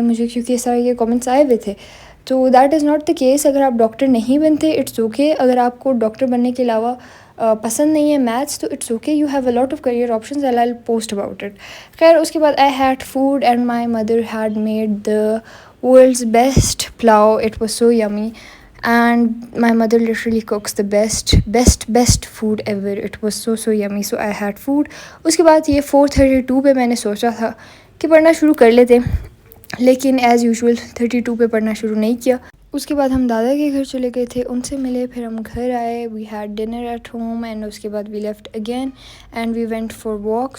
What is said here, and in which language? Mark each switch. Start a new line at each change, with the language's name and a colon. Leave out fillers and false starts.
Urdu: مجھے کیونکہ اس طرح کے کامنٹس آئے ہوئے تھے, تو
English: That is not the case.
Urdu: اگر آپ ڈاکٹر نہیں بنتے
English: it's okay,
Urdu: اگر آپ کو ڈاکٹر بننے کے علاوہ پسند نہیں ہے میتھس, تو it's okay,
English: You have a lot of career options, I will post about it.
Urdu: خیر اس کے بعد
English: I had food and my mother had made the world's best pulao. It was so yummy and my mother literally cooks the best food ever. It was so yummy, so I had food.
Urdu: اس کے بعد یہ 4:32 پہ میں نے سوچا تھا کہ پڑھنا شروع کر لیتے, لیکن
English: as usual
Urdu: 32 پہ پڑھنا شروع نہیں کیا. اس کے بعد ہم دادا کے گھر چلے گئے تھے, ان سے ملے, پھر ہم گھر آئے,
English: we had dinner at home,
Urdu: and اس کے بعد
English: We left again and we went for walk.